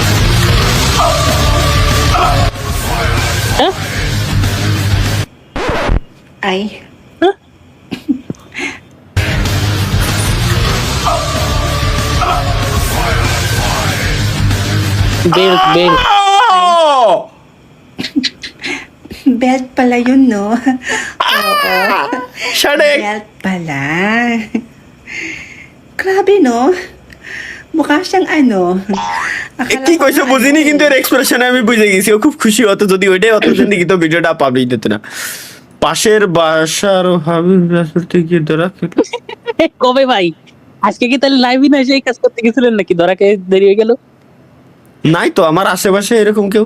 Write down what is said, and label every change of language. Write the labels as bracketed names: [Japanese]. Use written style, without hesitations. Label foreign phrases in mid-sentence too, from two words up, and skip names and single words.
[Filipino] Ay. [English] belt belt [Filipino] Belt pala yun, no? Oo. Shadik! Belt pala. Grabe, no? Mukha siyang ano. Akala [Bangla] কি [Filipino] ko [Bangla] কইছো [Filipino] nga [Bangla] বুঝিনি, [Filipino] ano [Bangla] কিন্তু এর এক্সপ্রেশনে আমি বুঝে গেছি ও খুব খুশি হতো যদি ওইটাই অত জিন্দিগি তো ভিডিওটা পাবলিশ দিত না। পাশের বাসার হাবিব রাসুলতে গিয়ে ধরা খেলো। কবে ভাই? আজকে কি তাহলে লাইভই না এসে এই কাজ করতে গেছিলেন নাকি? ধরা খেয়ে দেরি হয়ে গেল? নাই তো আমার আশেপাশে এরকম কেউ।